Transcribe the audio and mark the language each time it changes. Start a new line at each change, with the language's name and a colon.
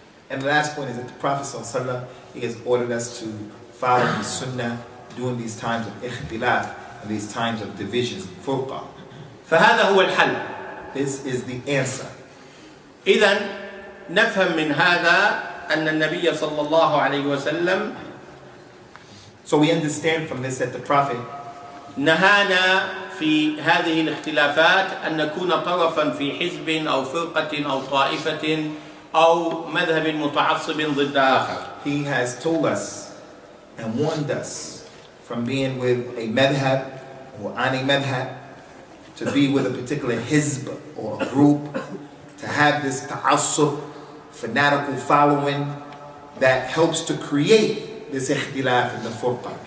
English: And the last point is that the Prophet ﷺ, he has ordered us to follow his sunnah during these times of ikhtilaf and these times of divisions, furqa.
Arabic: فهذا هو الحل.
English: This is the answer.
Arabic: إذن نفهم من هذا أن النبي صلى الله عليه وسلم
English: So we understand from this that the Prophet
Arabic: نهانا في هذه الاختلافات أن نكون طرفا في حزب أو فرقة أو طائفة أو مذهب متعصب ضد آخر.
English: He has told us and warned us from being with a madhab or on a madhab, to be with a particular hizb or a group, to have this ta'assub, fanatical following that helps to create this ikhtilaf in the furqa.